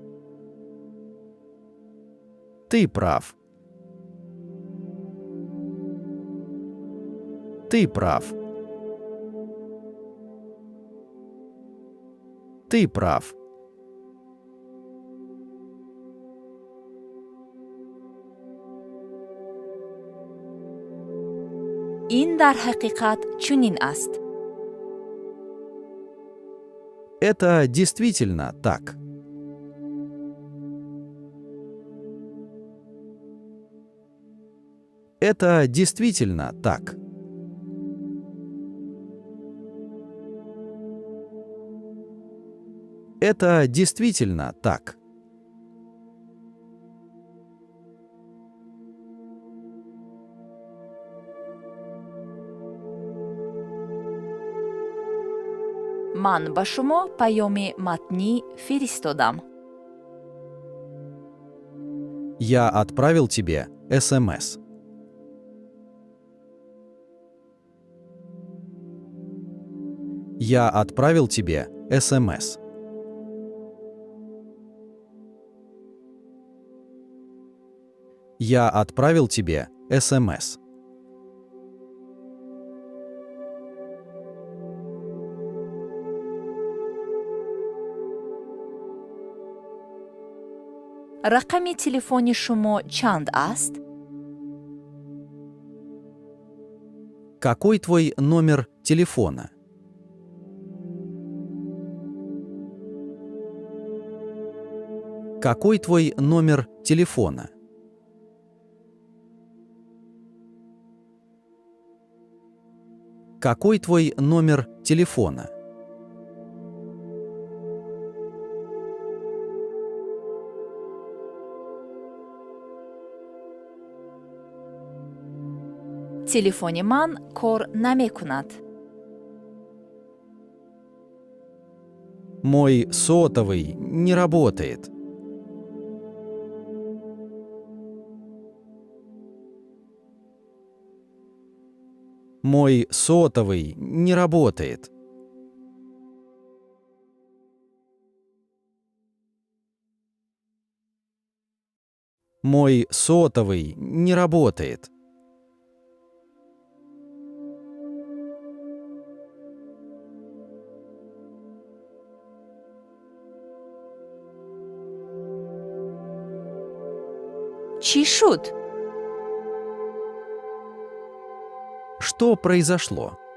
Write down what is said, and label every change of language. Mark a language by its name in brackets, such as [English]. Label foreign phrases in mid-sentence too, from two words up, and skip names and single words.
[Russian] Ты прав. Ты прав. Ты прав. [Tajik] ин дар ҳақиқат чунин аст. [Russian] Это действительно так. Это действительно так. Это действительно так. [Tajik] ман ба шумо паёми матнӣ фиристодам. [Russian] Я отправил тебе СМС. Я отправил тебе СМС. Я отправил тебе СМС. [Tajik] рақами телефони шумо чанд аст? [Russian] Какой твой номер телефона? Какой твой номер телефона? Какой твой номер телефона? [Tajik] телефони ман кор намекунад. [Russian] Мой сотовый не работает. Мой сотовый не работает. Мой сотовый не работает. [Tajik] Чи шуд? [Russian] Что произошло?